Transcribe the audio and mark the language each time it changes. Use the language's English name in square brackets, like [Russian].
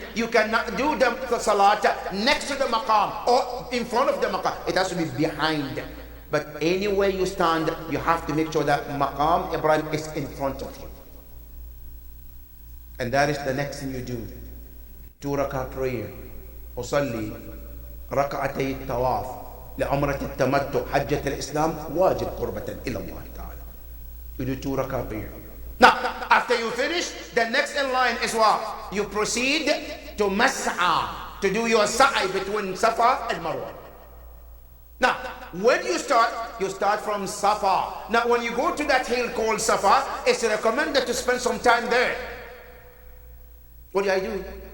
[English] You cannot do the Salat next to the Maqam or in front of the Maqam. It has to be behind. But anywhere you stand, you have to make sure that Maqam Ibrahim is in front of you. And that is the next thing you do. 2 rak'ah prayer. [Arabic] أصلي ركعتي الطواف لعمرة التمتع حجة الإسلام واجب قربة إلى الله تعالى. [English] You do 2 rak'ah prayer. Now, after you finish, the next in line is what? You proceed to Mas'a, to do your sa'i between Safa and Marwa. Now, when you start from Safa. Now, when you go to that hill called Safa, it's recommended to spend some time there. What do I do?